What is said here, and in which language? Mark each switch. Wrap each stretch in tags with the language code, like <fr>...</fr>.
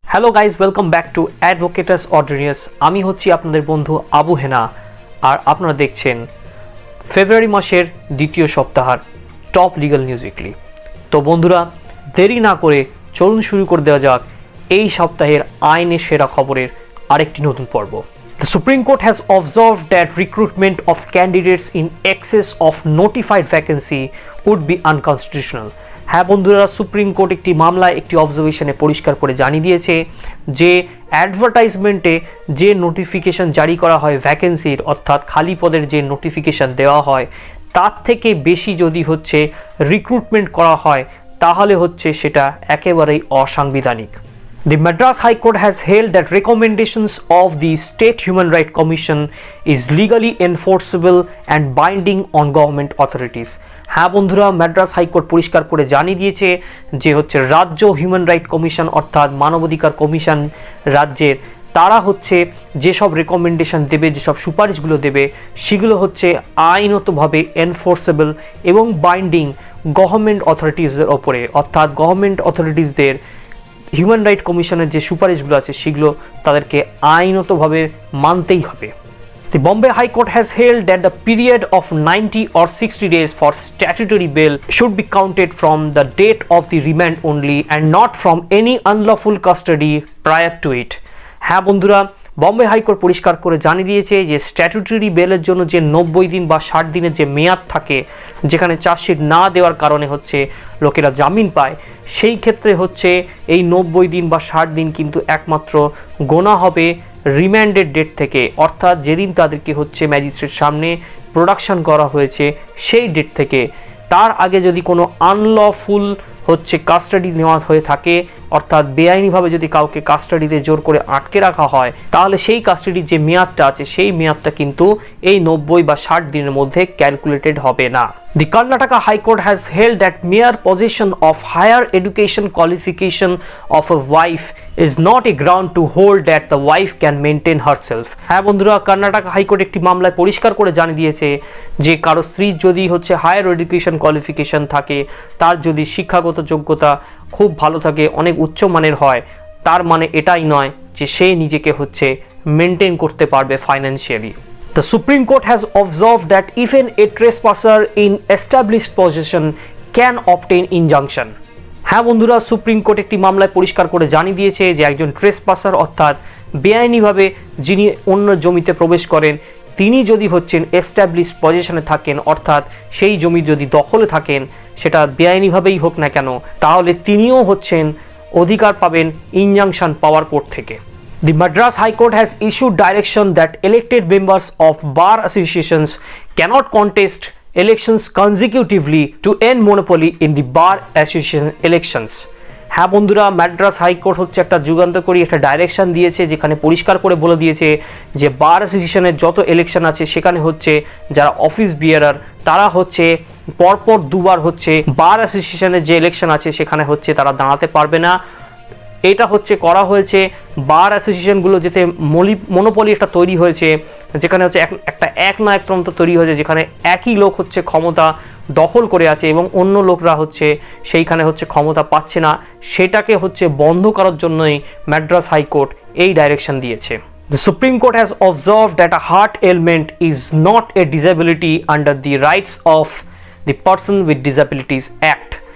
<bn>Hello guys, welcome back to অ্যাডভোকেটাস অর্ডিনিয়াস। আমি হচ্ছি আপনাদের বন্ধু আবু হেনা, আর আপনারা দেখছেন ফেব্রুয়ারি মাসের দ্বিতীয় সপ্তাহের টপ লিগাল নিউজ উইকলি। তো বন্ধুরা, দেরি না করে চলুন শুরু করে দেওয়া যাক এই সপ্তাহের আইনের সেরা খবরের আরেকটি নতুন পর্ব।</bn> <en>The Supreme Court has observed that recruitment of candidates in excess of notified vacancy would be unconstitutional.</en> <bn>হ্যাঁ বন্ধুরা, সুপ্রিম কোর্ট একটি মামলায় একটি অবজারভেশনে পরিষ্কার করে জানিয়ে দিয়েছে যে অ্যাডভার্টাইজমেন্টে যে নোটিফিকেশন জারি করা হয় ভ্যাকেন্সির, অর্থাৎ খালি পদের যে নোটিফিকেশন দেওয়া হয় তার থেকে বেশি যদি হচ্ছে রিক্রুটমেন্ট করা হয় তাহলে হচ্ছে সেটা একেবারেই অসাংবিধানিক।</bn> <en>The Madras High Court has held that recommendations of the State Human Rights Commission is legally enforceable and binding on government authorities.</en> <bn>হ্যাঁ বন্ধুরা, মাদ্রাস হাইকোর্ট পরিষ্কার করে জানিয়ে দিয়েছে যে হচ্ছে রাজ্য হিউম্যান রাইট কমিশন অর্থাৎ মানবাধিকার কমিশন রাজ্যের, তারা হচ্ছে যেসব রেকমেন্ডেশন দেবে, যেসব সুপারিশগুলো দেবে সেগুলো হচ্ছে আইনতভাবে এনফোর্সেবল এবং বাইন্ডিং গভর্নমেন্ট অথরিটিসের ওপরে, অর্থাৎ গভর্নমেন্ট অথরিটিসদের হিউম্যান রাইট কমিশনের যে সুপারিশগুলো আছে সেগুলো তাদেরকে আইনতভাবে মানতেই হবে।</bn> <en>The Bombay High Court has held that the period of 90 or 60 days for statutory bail should be counted from the date of the remand only and not from any unlawful custody prior to it.</en> <bn>হ্যাঁ বন্ধুরা, Bombay high court পরিষ্কার করে জানিয়ে দিয়েছে যে statutory বেলের জন্য যে 90 দিন বা 60 দিনের যে মেয়াদ থাকে, যেখানে চার্জশিট না দেওয়ার কারণে হচ্ছে লোকেরা জামিন পায়, সেই ক্ষেত্রে হচ্ছে এই 90 দিন বা 60 দিন কিন্তু একমাত্র গোনা হবে রিমান্ডেড ডেট থেকে, অর্থাৎ যেদিন তাদেরকে হচ্ছে ম্যাজিস্ট্রেট সামনে প্রোডাকশন করা হয়েছে সেই ডেট থেকে। তার আগে যদি কোনো আনলফুল হচ্ছে কাস্টাডি নেওয়া হয়ে থাকে, অর্থাৎ বেআইনিভাবে যদি কাউকে কাস্টাডিতে জোর করে আটকে রাখা হয়, তাহলে সেই কাস্টাডির যে মেয়াদটা আছে সেই মেয়াদটা কিন্তু এই 90 বা 60 দিনের মধ্যে ক্যালকুলেটেড হবে না।</bn> <en>The Karnataka High Court has held that mere possession of higher education qualification of a wife is not a ground to hold that the wife can maintain herself.</en> <bn>হ্যাঁ বন্ধুরা, কর্ণাটক হাইকোর্ট একটি মামলায় পরিষ্কার করে জানিয়ে দিয়েছে যে কারো স্ত্রীর যদি হচ্ছে হায়ার এডুকেশন কোয়ালিফিকেশন থাকে, তার যদি শিক্ষাগত যোগ্যতা খুব ভালো থাকে, অনেক উচ্চমানের হয়, তার মানে এটাই নয় যে সে নিজেকে হচ্ছে মেনটেন করতে পারবে financially.</bn> <en>The Supreme Court has observed that even a trespasser in established possession can obtain injunction.</en> <bn>হ্যাঁ বন্ধুরা, সুপ্রিম কোর্ট একটি মামলায় পরিষ্কার করে জানিয়ে দিয়েছে যে একজন ট্রেসপাসার অর্থাৎ বেআইনিভাবে যিনি অন্য জমিতে প্রবেশ করেন, তিনি যদি হচ্ছেন এস্টাবলিশড পজিশনে থাকেন, অর্থাৎ সেই জমি যদি দখলে থাকেন, সেটা বেআইনিভাবেই হোক না কেন, তাহলে তিনিও হচ্ছেন অধিকার পাবেন ইনজাংশন পাওয়ার কোর্ট থেকে।</bn> <en>The Madras High Court has issued direction that elected members of bar associations cannot contest elections consecutively to end monopoly in the bar association elections.</en> <bn>হ্যাঁ বন্ধুরা, মাদ্রাস হাইকোর্ট হচ্ছে একটা যুগান্তকারী একটা ডাইরেকশন দিয়েছে, যেখানে পরিষ্কার করে বলে দিয়েছে যে বার অ্যাসোসিয়েশনের যত ইলেকশন আছে সেখানে হচ্ছে যারা অফিস বিয়ারার তারা হচ্ছে পরপর দুবার হচ্ছে বার অ্যাসোসিয়েশনের যে ইলেকশন আছে সেখানে হচ্ছে তারা দাঁড়াতে পারবে না। এটা হচ্ছে করা হয়েছে বার অ্যাসোসিয়েশনগুলো যেতে মনোপলি একটা তৈরি হয়েছে, যেখানে হচ্ছে একটা একনায়কতন্ত্র তৈরি হয়েছে, যেখানে একই লোক হচ্ছে ক্ষমতা দখল করে আছে এবং অন্য লোকরা হচ্ছে সেইখানে হচ্ছে ক্ষমতা পাচ্ছে না, সেটাকে হচ্ছে বন্ধ করার জন্যই মাদ্রাস হাইকোর্ট এই ডাইরেকশন দিয়েছে।</bn> <en>The Supreme Court has observed that a heart ailment is not a disability under the Rights of the Person with Disabilities Act.</en>